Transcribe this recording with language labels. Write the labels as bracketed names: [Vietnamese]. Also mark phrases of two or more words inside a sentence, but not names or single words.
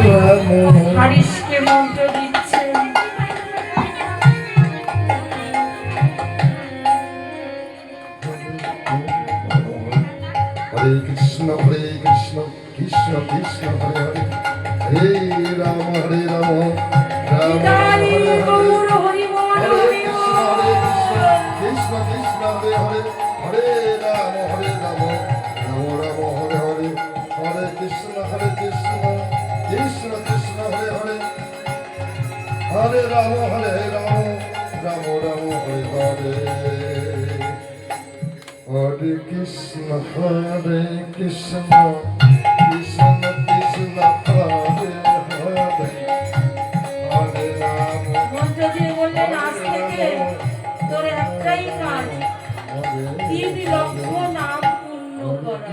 [Bangla] হারিসকে মন্ত্র দিচ্ছে। হরে কৃষ্ণ কৃষ্ণ কৃষ্ণ হরে হরে, হরে রাম রাম রাম হরে হরে, হরে কৃষ্ণ কৃষ্ণ হরে হরে, হরে রাম রাম রাম হরে হরে, হরে কৃষ্ণ কৃষ্ণ কৃষ্ণ হরে হরে, হরে রাম রাম রাম হরে হরে। Hare Krishna কৃষ্ণ কৃষ্ণ হরে হরে, হরে রাম। মন্ত্র দিয়ে বললেন আজ থেকে তোর একটাই কাজ, 3 লক্ষ নাম পূর্ণ করা।